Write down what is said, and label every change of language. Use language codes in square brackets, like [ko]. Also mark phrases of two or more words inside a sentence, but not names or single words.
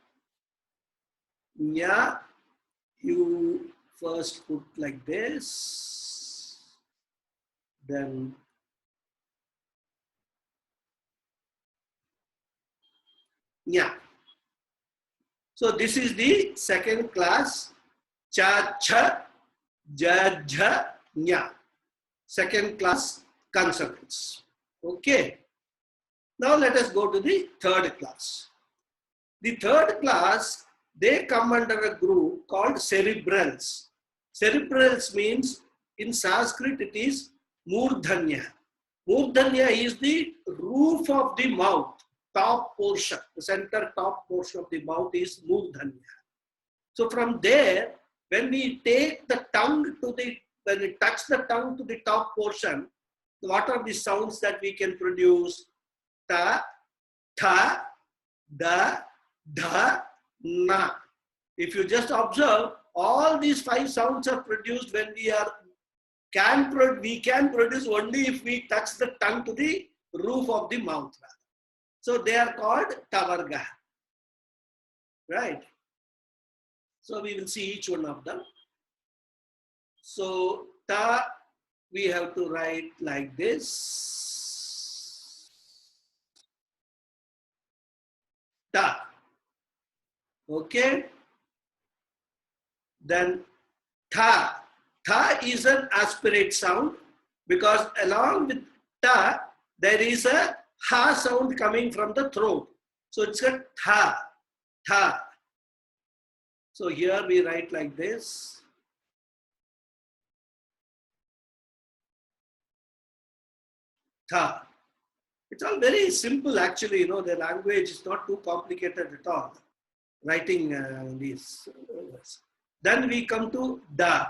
[en] Nya, you first put like this, then nya. So this is the second class, cha, cha, ja, ja, nya. Second class consonants. Okay. Now let us go to the third class. The third class, they come under a group called cerebrals. Cerebrals means in Sanskrit it is murdhanya. Murdhanya is the roof of the mouth, top portion, the center top portion of the mouth is murdhanya. So from there, when we take the tongue to the, when we touch the tongue to the top portion, what are the sounds that we can produce? Ta, tha, da, dha, na. If you just observe, all these 5 sounds are produced when we can produce only if we touch the tongue to the roof of the mouth. So they are called tavarga. Right? So we will see each one of them. So ta, we have to write like this. Ta. Okay. Then tha. Tha is an aspirate sound because along with ta, there is a ha sound coming from the throat. So it's a tha. Tha. So here we write like this. Tha. It's all very simple actually, the language is not too complicated at all. Writing these words. Then we come to da.